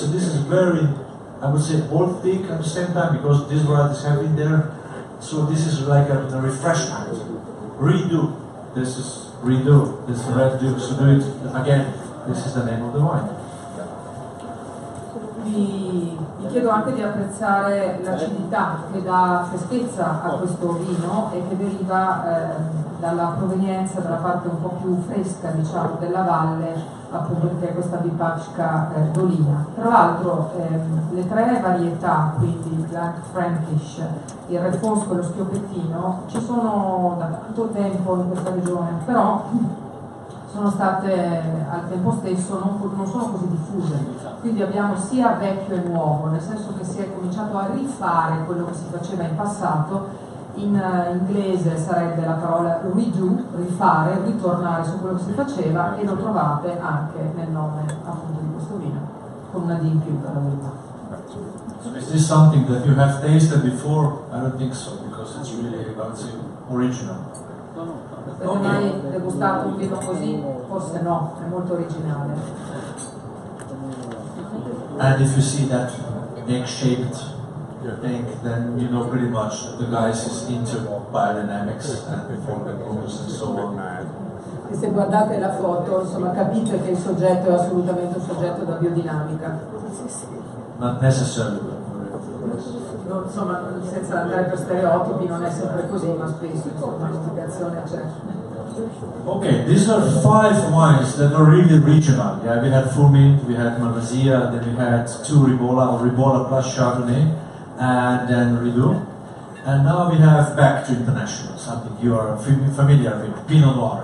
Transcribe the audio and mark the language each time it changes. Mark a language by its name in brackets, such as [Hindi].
[English] So this is very, I would say, baltic at the same time because these varieties have been there. So this is like a refreshment. Redo. This is redo. This is red do. So do it again. This is the name of the wine. [Italian] Vi chiedo anche di apprezzare l'acidità che dà freschezza a questo vino e che deriva dalla provenienza, dalla parte un po' più fresca, diciamo, della valle, appunto, che è questa Vipavska Dolina. Tra l'altro le tre varietà, quindi il Blaufränkisch, il Refosco e lo Schioppettino, ci sono da tanto tempo in questa regione, però sono state al tempo stesso non sono così diffuse, quindi abbiamo sia vecchio e nuovo, nel senso che si è cominciato a rifare quello che si faceva in passato. In inglese sarebbe la parola redo, rifare, ritornare su quello che si faceva, e lo trovate anche nel nome appunto di questo vino. con una D in più per la verità. [English] So is this something that you have tasted before? I don't think so, because it's really, I would say, original. [Italian] Avete mai degustato un vino così? Forse no, è molto originale. [English] And if you see that egg-shaped thing, then you know pretty much that the guy is into biodynamics and forward rules and so on. [Italian] E se guardate la foto, insomma, capite che il soggetto è assolutamente un soggetto da biodinamica. [English] Not necessarily. [Italian] Insomma, senza andare per stereotipi, non è sempre così, ma spesso insomma, l'indicazione c'è. [English] Okay, these are 5 wines that are really regional. Yeah, we had Fumint, we had Malvasia, then we had 2 Ribola, or Ribola plus Chardonnay, and then Ridoux. And now we have back to international, something you are familiar with, Pinot Noir.